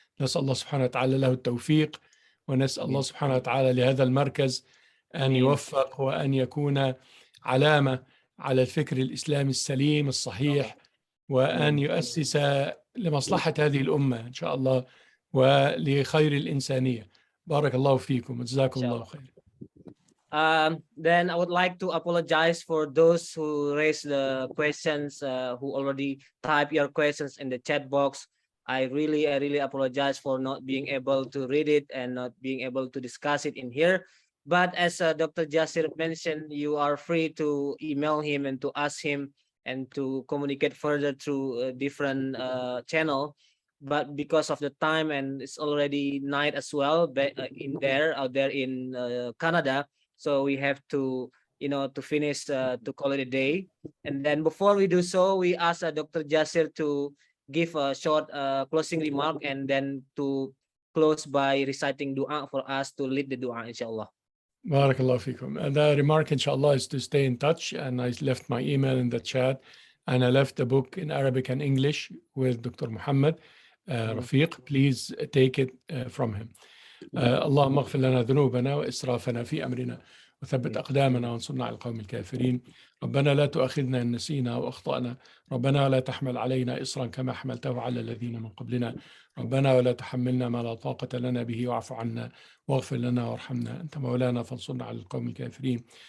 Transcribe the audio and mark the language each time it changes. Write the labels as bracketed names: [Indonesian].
[Arabic] نسأل الله سبحانه وتعالى له التوفيق، ونسأل الله سبحانه وتعالى لهذا المركز أن يوفق وأن يكون علامة على الفكر الإسلامي السليم الصحيح، وأن يؤسس لمصلحة هذه الأمة إن شاء الله ولخير الإنسانية. بارك الله فيكم وجزاكم الله خير. [English] Then I would like to apologize for those who raised the questions, who already type your questions in the chat box. I really apologize for not being able to read it and not being able to discuss it in here. But as Dr. Jasir mentioned, you are free to email him and to ask him and to communicate further through a different channel. But because of the time, and it's already night as well, out there in Canada, so we have to, to finish, to call it a day. And then before we do so, we ask Dr. Jasir to give a short closing remark, and then to close by reciting dua for us to lead the dua, inshallah. [Arabic] Barakallahu fikum. [English] And the remark, inshallah, is to stay in touch. And I left my email in the chat, and I left a book in Arabic and English with Dr. Muhammad Rafiq. Please take it from him. [Arabic] اللهم اغفر لنا ذنوبنا وإسرافنا في أمرنا وثبت أقدامنا وانصرنا على القوم الكافرين. ربنا لا تؤاخذنا إن نسينا وأخطأنا. ربنا لا تحمل علينا إصرا كما حملته على الذين من قبلنا. ربنا ولا تحملنا ما لا طاقة لنا به واعف عنا واغفر لنا وارحمنا أنت مولانا فانصرنا على القوم الكافرين.